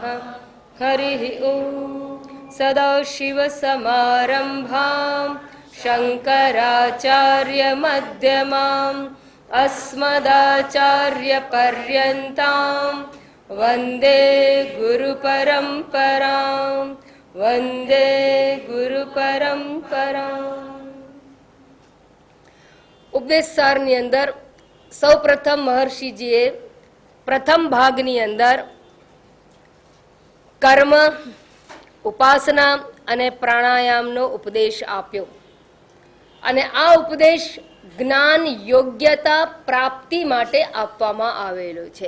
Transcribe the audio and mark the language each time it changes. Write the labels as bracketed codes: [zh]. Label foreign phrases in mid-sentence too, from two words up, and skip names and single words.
[sa] हरिः ॐ सदाशिवसमारम्भां शङ्कराचार्यमध्यमाम् अस्मदाचार्यपर्यन्तां वन्दे गुरुपरम्परां वन्दे गुरुपरम्पराम्। [gu] ઉપદેશ સારની અંદર સૌપ્રથમ મહર્ષિજીએ પ્રથમ ભાગની અંદર કર્મ, ઉપાસના અને પ્રાણાયામનો ઉપદેશ આપ્યો અને આ ઉપદેશ જ્ઞાન યોગ્યતા પ્રાપ્તિ માટે આપવામાં આવેલો છે.